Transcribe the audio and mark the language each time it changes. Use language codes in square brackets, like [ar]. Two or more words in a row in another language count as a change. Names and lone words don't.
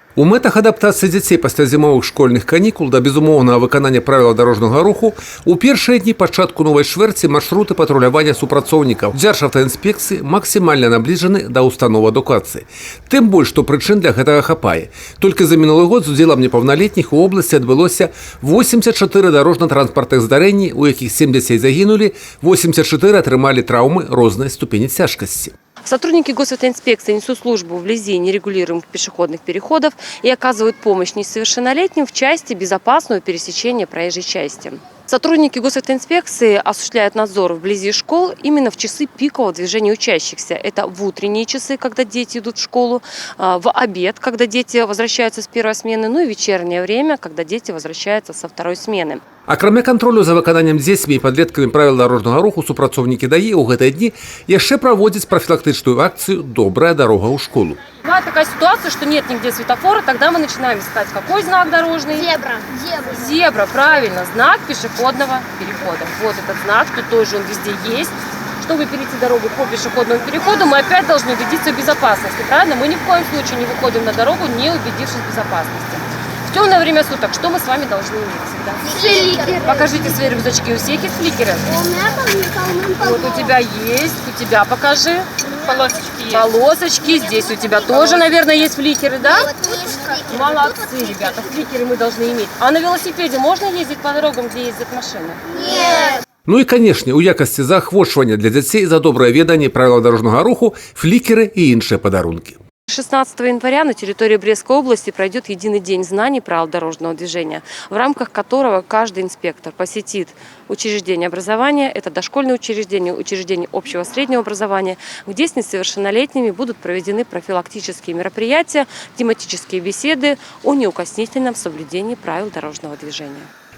[be] У мэтах адаптацыі дзяцей пасля зімовых школьных канікул да безумоўнага выканання правілаў дарожнага руху у першыя дні пачатку новай чвэрці маршруты патрулявання супрацоўнікаў Дзяржаўтаінспекцыі максімальна набліжаны да устаноў адукацыі. Тым больш, што прычын для гэтага хапае. Толькі за мінулы год з удзелам непаўналетніх у обласці адбылося 84 дарожна-транспартных здарэнні, у якіх 70 загінулі, 84 атрымалі траўмы рознай ступені цяжкасці. [ru] Сотрудники госавтоинспекции несут службу вблизи нерегулируемых пешеходных переходов и оказывают помощь несовершеннолетним в части безопасного пересечения проезжей части. Сотрудники госавтоинспекции осуществляют надзор вблизи школ именно в часы пикового движения учащихся. Это в утренние часы, когда дети идут в школу, в обед, когда дети возвращаются с первой смены, ну и вечернее время, когда дети возвращаются со второй смены. [be] Акрамя кантролю за выкананнем дзецьмі і падлеткамі правіл дарожнага руху супрацоўнікі ДАІ ў гэтыя дні яшчэ праводзяць профилактычную акцию «Добрая дорога ў школу». [ru] Бывает такая ситуация, что нет нигде светофора, тогда мы начинаем искать, какой знак дорожный? Зебра. Зебра, правильно, знак пешеходного перехода. Вот этот знак, тут тоже он везде есть. Чтобы перейти дорогу по пешеходному переходу, мы опять должны убедиться в безопасности, правильно? Мы ни в коем случае не выходим на дорогу, не убедившись в безопасности. В темное время суток что мы с вами должны иметь всегда? Фликеры. Покажите свои рюкзачки, у всех есть фликеры? У меня там Вот у тебя есть, у тебя покажи. Полосочки есть. Полосочки, здесь у тебя тоже, наверное, есть фликеры, да? книжка. Молодцы, ребята, фликеры мы должны иметь. А на велосипеде можно ездить по дорогам, где ездят машины? Нет. [be] Ну і, канешне, у якасці заахвочвання для дзяцей за добрае веданне правілаў дарожнага руху флікеры і іншыя падарункі. [ru] 16 января на территории Брестской области пройдет единый день знаний правил дорожного движения, в рамках которого каждый инспектор посетит учреждение образования, это дошкольные учреждения, учреждения общего среднего образования, где с несовершеннолетними будут проведены профилактические мероприятия, тематические беседы о неукоснительном соблюдении правил дорожного движения.